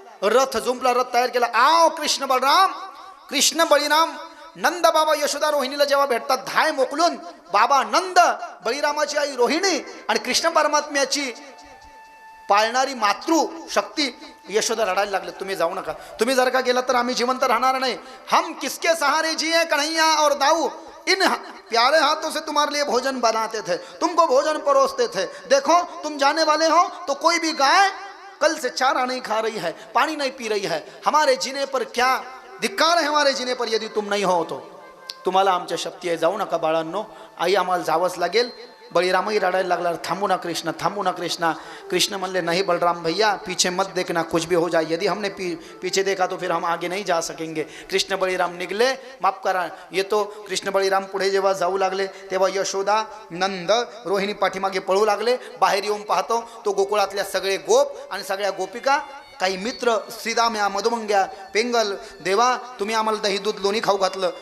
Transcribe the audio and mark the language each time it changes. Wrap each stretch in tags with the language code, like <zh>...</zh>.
<mr>रथ जुंपला, रथ तयार केला. आव कृष्ण बलराम, कृष्ण बळीराम, नंद बाबा यशोदा रोहिणीला जेव्हा भेटतात, धाय मोकलून बाबा नंद, बळीरामाची आई रोहिणी आणि कृष्ण परमात्म्याची पाळणारी मातृ शक्ती यशोदा रडायला लागले. तुम्ही जाऊ नका, तुम्ही जर का गेलात तर आम्ही जिवंत राहणार नाही.</mr> <hi>हम किसके सहारे जिए कन्हैया और दाऊ, इन प्यारे हाथों से तुम्हारे लिए भोजन बनाते थे, तुमको भोजन परोसते थे. देखो तुम जाने वाले हो तो कोई भी गाय कल से चारा नहीं खा रही है, पानी नहीं पी रही है. हमारे जीने पर क्या धिक्कार है, हमारे जीने पर यदि तुम नहीं हो तो.</hi> <mr>तुम्हाला आमच्या शक्ती आहे, जाऊ नका बाळांनो. आई आम्हाला जावंच लागेल. बळीरामही रडायला लागला. थांबू ना कृष्ण, थांबू ना कृष्णा.</mr> <hi>कृष्ण</hi> <mr>म्हणले</mr> <hi>नहीं बलराम भैया, पीछे मत देखना, कुछ भी हो जाए. यदि हमने पीछे देखा तो फिर हम आगे नहीं जा सकेंगे.</hi> <mr>कृष्ण बळीराम निघले. माफ करा, येतो. कृष्ण बळीराम पुढे जेव्हा जाऊ लागले तेव्हा यशोदा नंद रोहिणी पाठीमागे पळू लागले. बाहेर येऊन पाहतो तो गोकुळातल्या सगळे गोप आणि सगळ्या गोपिका, काही मित्र, श्रीदाम्या, मधुमंग्या, पेंगल, देवा तुम्ही आम्हाला दही दूध लोणी खाऊ घातलं.</mr>